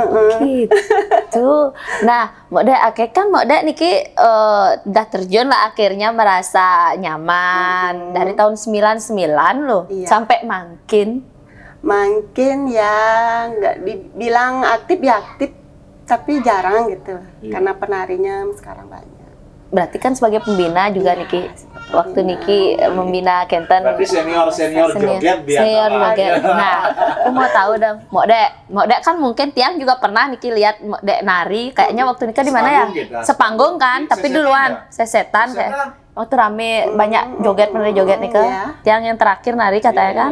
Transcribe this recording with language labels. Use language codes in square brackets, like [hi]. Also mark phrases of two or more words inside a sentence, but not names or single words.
[id] Gitu. Nah, Mok Dek kan Mok Dek niki udah terjun lah akhirnya merasa nyaman dari tahun 99 loh Iya. sampai makin. Makin ya nggak dibilang aktif ya aktif, tapi jarang gitu. Iya. Karena penarinya sekarang banyak. Berarti kan sebagai pembina juga Iya, niki sebagai waktu pembina. niki membina Kenten. Berarti senior joget di Senior antara. joget. Nah, aku mau tahu dong, Mok Dek kan mungkin tiang juga pernah niki lihat Mok Dek nari, kayaknya waktu nikah di mana ya? Sepanggung kita. Sepanggung kan, Di tapi Sesetan duluan ya? sesetan kayak. Waktu rame banyak joget penari joget nih Iya. Tiang yang terakhir nari katanya kan